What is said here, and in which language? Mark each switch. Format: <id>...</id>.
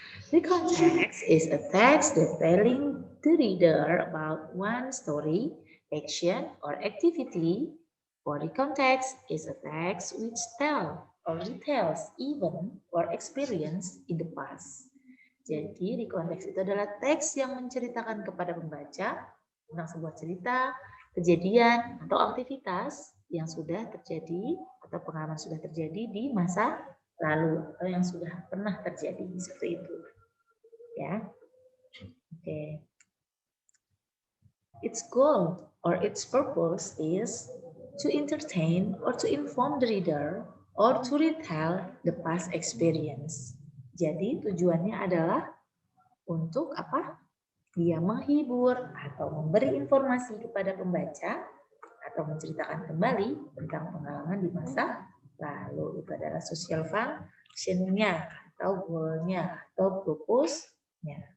<en>Recount text is a text that telling the reader about one story, action, or activity. For recount text is a text which tell or retells event or experience in the past.</en> <id>Jadi recount text itu adalah teks yang menceritakan kepada pembaca tentang sebuah cerita, kejadian, atau aktivitas yang sudah terjadi atau pengalaman sudah terjadi di masa lalu atau yang sudah pernah terjadi seperti itu. Ya, oke.</id> <en>Its goal or its purpose is to entertain or to inform the reader or to retell the past experience.</en> <id>Jadi tujuannya adalah untuk apa? Dia menghibur atau memberi informasi kepada pembaca atau menceritakan kembali tentang pengalaman di masa lalu. Itu adalah social function-nya atau goal-nya atau purpose-nya.</id>